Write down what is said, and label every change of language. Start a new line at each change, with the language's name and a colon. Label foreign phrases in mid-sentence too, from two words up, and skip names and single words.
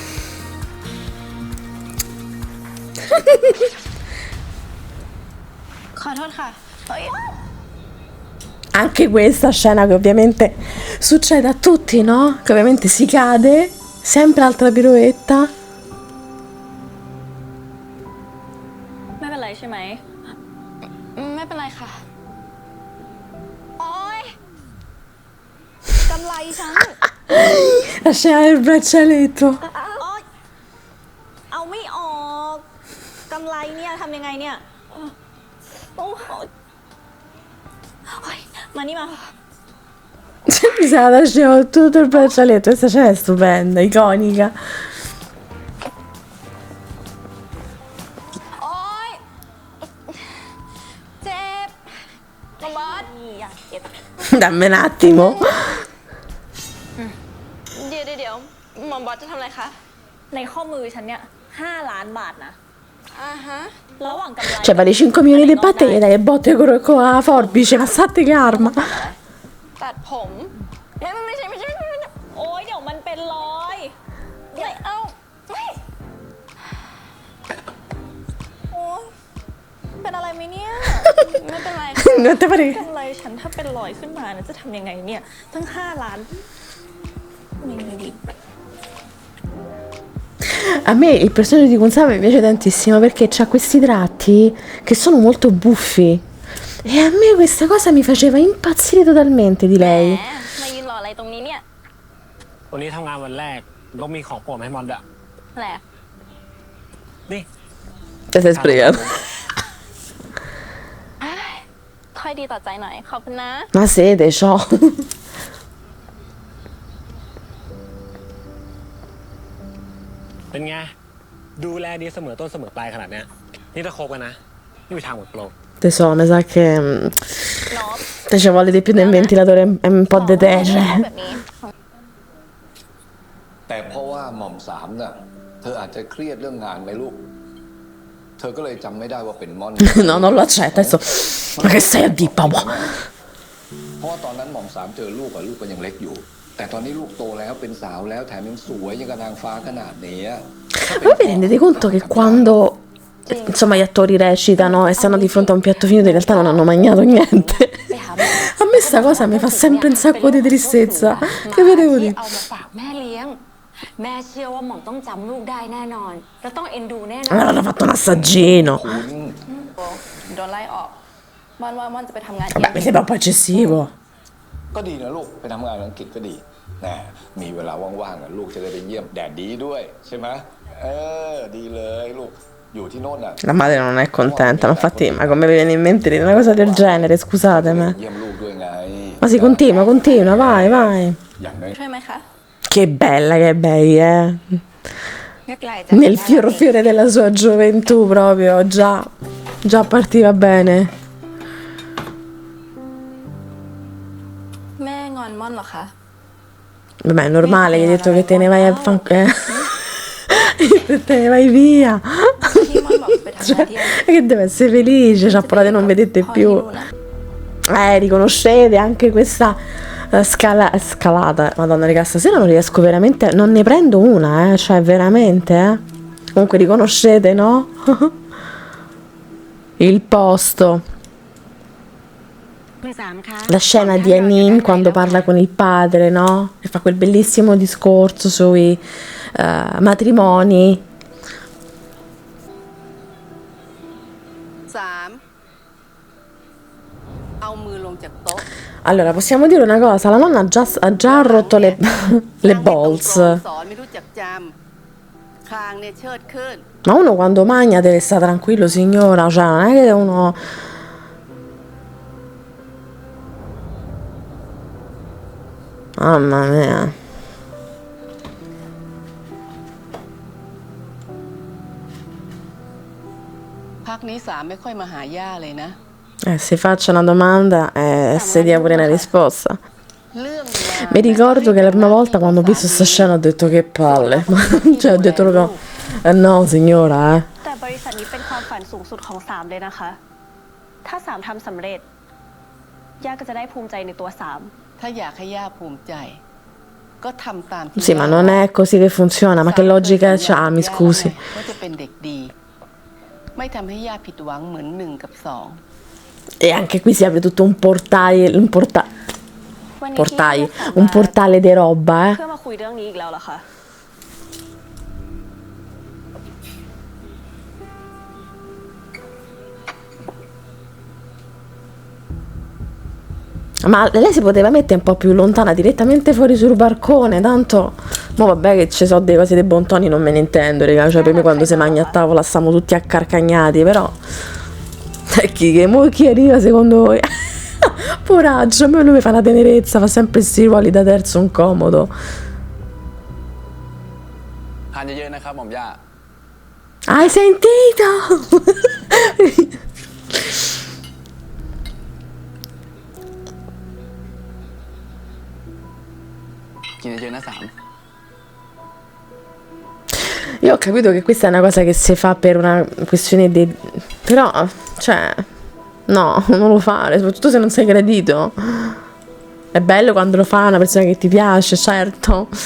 Italian: Anche questa scena che ovviamente succede a tutti, no? Che ovviamente si cade, sempre altra piroetta.
Thai: ไม่เป็นไรใช่ไหม ไม่เป็นไรค่ะ โอ๊ย กำไรฉัน
Italian: La scena del braccialetto.
Thai: เอาไม่ออกกำไรเนี่ยทำยังไงเนี่ยโอ้ยมานี่มา
Italian: Mi sa la scena con tutto il braccialetto. Questa scena è stupenda, iconica.
Thai: โอ๊ย เจ็บมาบอส อยากเก็บ
Italian: Dammi un attimo.
Thai: เดี๋ยวหมอบอสจะทำอะไรคะ ในข้อมือฉันเนี่ย5 ล้านบาทนะ อ่าฮะ ระหว่างกำไร
Italian: Cioè, vale 5 milioni di batte e dai le botte con la forbice, ma state calma.
Thai: ตัดผม ไม่ใช่ โอ๊ยเดี๋ยวมันเป็นรอย ไม่เอาไม่โอ๊ย เป็นอะไรไหมเนี่ย ไม่เป็นไร
Italian: Non te pare?
Thai: กำไรฉันถ้าเป็นรอยขึ้นมานะจะทำยังไงเนี่ยตั้ง5 ล้านไม่ไงดี
Italian: A me il personaggio di Kunsami piace tantissimo perché ha questi tratti che sono molto buffi. E a me questa cosa mi faceva impazzire totalmente di
Thai: แหม
Italian: lei.
Thai: มายืนรออะไรตรงนี้เนี่ย วันนี้ทำงานวันแรกก็มีของโปรดมาให้มอนดะ แหละ นี่
Italian: Te sei sprecato.
Thai: ค่อยดีต่อใจหน่อย ขอบคุณนะ
Italian: Ma sete, ciò.
Thai: เป็นไง ดูแลดีเสมอต้นเสมอปลายขนาดเนี้ย นี่ถ้าคบกันนะ นี่มีทางหมดโปร
Italian: Tesoro, mi sa che
Thai: น็อป
Italian: te ci vuole di più del ventilatore e un po' di
Thai: แบ
Italian: terra.
Thai: บนี้ แต่เพราะว่าหม่อมสามน่ะ เธออาจจะเครียดเรื่องงานไหมลูก เธอก็เลยจำไม่ได้ว่าเป็นม่อน
Italian: No, non lo accetta adesso. Ma che sei a dire, papà?
Thai: เพราะว่าตอนนั้นหม่อมสามเจอลูกอะลูกก็ยังเล็กอยู่ แต่ตอนนี้ลูกโตแล้วเป็นสาวแล้วแถมยังสวยยังกับนางฟ้าขนาดนี้อะ
Italian: Voi vi rendete conto che quando insomma gli attori recitano e stanno di fronte a un piatto finito in realtà non hanno mangiato niente? A me sta cosa mi fa sempre un sacco di tristezza. Che vedevo
Thai: ที่
Italian: di...
Thai: เอามาฝากแม่เลี้ยง แม่เชื่อว่าหม่อมต้องจำลูกได้แน่นอน แล้วต้องเอ็นดูแน่นอน
Italian: Allora hanno fatto un assaggino.
Thai: คุณ โดนไล่ออกม่อนว่าม่อนจะไปทำงานที่
Italian: Vabbè, mi sembra un po' eccessivo.
Thai: ก็ดีนะลูกไปทำงานอังกฤษก็ดีแหมมีเวลาว่างๆอะลูกจะได้ไปเยี่ยมแดดดีด้วยใช่ไหมดีเลยลูกอยู่ที่โน่นน่ะ
Italian: La madre non è contenta, ma infatti, ma come vi viene in mente di dire una cosa del genere, scusatemi.
Thai: เยี่ยมลูกด้วยไง
Italian: Ma si continua, vai, vai.
Thai: อย่างน้อย ช่วยไหมคะ
Italian: Che bella che è Bei, eh.
Thai: ไม่ไกลจาก
Italian: Nel fiore della sua gioventù proprio, già partiva bene.
Thai: แม่งอนม่อนเหรอคะ
Italian: Vabbè, è normale, gli hai detto che te ne vai a te ne vai via.
Thai: ที่ม่อนบอกไปทำงานที่อังกฤษ
Italian: Che deve essere felice, c'ha paura che non vedete
Thai: พ่อที่
Italian: più.
Thai: นู่นนะ
Italian: Riconoscete anche questa scalata. Madonna, raga, stasera non riesco veramente, non ne prendo una, cioè veramente, Comunque riconoscete, no? Il posto.
Thai: คุณสามคะ
Italian: La scena di Anin quando parla con il padre, no? E fa quel bellissimo discorso sui matrimoni.
Thai: 3 เอามือลงจากโต๊ะ
Italian: Allora, possiamo dire una cosa, la nonna ha già rotto le
Thai: นั่งให้ตรง
Italian: balls.
Thai: สอนไม่รู้จักจำคางเนี่ยเชิดขึ้น
Italian: Ma uno quando mangia deve stare tranquillo, signora, cioè non è che uno... Mamma mia.
Thai: พักนี้สามไม่ค่อยมาหาย่าเลยนะ
Italian: Si faccia una domanda e si dia pure una risposta.
Thai: เรื่อง
Italian: Mi ricordo che la prima volta quando ho visto sta scena ho detto che palle. Cioè ho detto proprio, no signora,
Thai: แต่บริษัทนี้เป็นความฝันสูงสุดของสามเลยนะคะ ถ้าสามทำสำเร็จ ย่าก็จะได้ภูมิใจในตัวสาม ถ้าอยากให้ย่าภูมิใจ ก็ทำตามที่
Italian: Sì, ma non è così che funziona, ma che logica c'ha, mi scusi.
Thai: ว่าจะเป็นเด็กดี ไม่ทำให้ย่าผิดหวังเหมือน1 กับ 2
Italian: E anche qui si apre tutto un portaio,
Thai: วันนี้
Italian: portaio,
Thai: ที่
Italian: un portale di roba,
Thai: เพื่อมาคุยเรื่องนี้อีกแล้วเหรอคะ
Italian: Ma lei si poteva mettere un po' più lontana, direttamente fuori sul barcone, tanto... Ma vabbè che ci sono delle cose dei bontoni, non me ne intendo, raga. Cioè per me quando si mangia a tavola stiamo tutti accarcagnati, però... Chi arriva secondo voi? Poraggio, a me lui mi fa una tenerezza, fa sempre sti ruoli da terzo incomodo.
Thai: ทานเยอะๆนะครับหม่อมย่า
Italian: Hai sentito?
Thai: กินเยอะๆนะสาม
Italian: Io ho capito che questa è una cosa che si fa per una questione di... Però, cioè... No, non lo fare, soprattutto se non sei gradito. È bello quando lo fa una persona che ti piace, certo.